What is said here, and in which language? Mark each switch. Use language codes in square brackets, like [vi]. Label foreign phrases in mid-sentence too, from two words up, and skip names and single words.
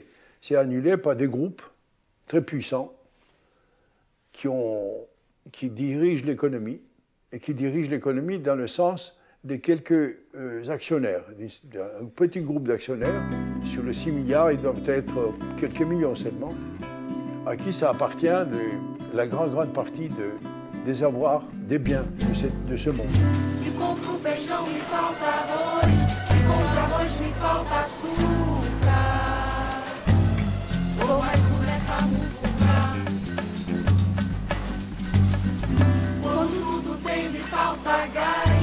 [fr] C'est annulé par des groupes très puissants qui dirigent l'économie, et qui dirigent l'économie dans le sens de quelques actionnaires. Un petit groupe d'actionnaires, sur les 6 milliards, ils doivent être quelques millions seulement, à qui ça appartient la grande partie des avoirs, des biens de ce monde. [pt] Se compro feijão, me falta arroz. Se compro arroz, me falta açúcar. Sou mais nessa muvuca. Quando tudo tem, me falta gás.